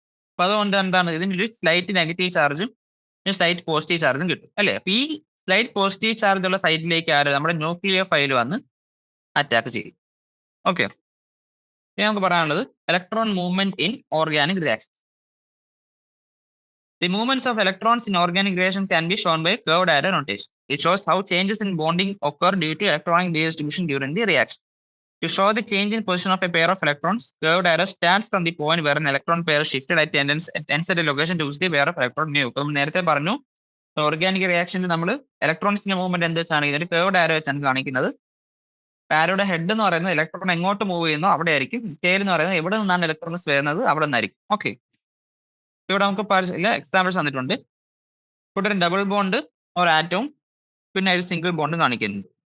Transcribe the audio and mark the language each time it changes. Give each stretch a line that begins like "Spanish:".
Malayalam: അപ്പൊ അതുകൊണ്ട് എന്താണ് ഇതിനൊരു സ്ലൈറ്റ് നെഗറ്റീവ് ചാർജും സ്ലൈറ്റ് പോസിറ്റീവ് ചാർജും കിട്ടും അല്ലേ? അപ്പൊ ഈ സ്ലൈറ്റ് പോസിറ്റീവ് ചാർജ് ഉള്ള സൈഡിലേക്ക് നമ്മുടെ ന്യൂക്ലിയോഫൈൽ വന്ന് അറ്റാക്ക് ചെയ്യും. ഓക്കെ. ഇനി നമുക്ക് പറയാനുള്ളത്
English: Electron movement in organic reaction. The movements of electrons in organic reaction can be shown by curved arrow notation. It shows how changes in bonding occur due to electronic distribution during the reaction. To show the change in position of a pair of electrons, curved arrow starts from the point where an electron pair is shifted at tends at a location to which the pair of electron mu.
Malayalam: നമ്മൾ നേരത്തെ പറഞ്ഞു organic റിയാക്ഷനിൽ നമ്മൾ ഇലക്ട്രോൺസിന്റെ movement എന്ത് വെച്ചാണ് ഇതിന്റെ curved arrow വെച്ചാണ് കാണിക്കുന്നത്. ആരോയുടെ head എന്ന് പറയുന്നത് ഇലക്ട്രോൺ എങ്ങോട്ട് മൂവ് ചെയ്യുന്നോ അവിടെ ആയിരിക്കും. ടെയിൽ എന്ന് പറയുന്നത് എവിടെ നിന്നാണ് ഇലക്ട്രോൺസ് വരുന്നത് അവിടെ നിന്നായിരിക്കും. ഓക്കെ. ഇവിടെ നമുക്ക് എക്സാമ്പിൾസ് തന്നിട്ടുണ്ട്. ഇവിടെ ഒരു ഡബിൾ ബോണ്ട് ഒരു ആറ്റവും പിന്നെ ഒരു സിംഗിൾ ബോണ്ട് കാണിക്കുന്നുണ്ട്.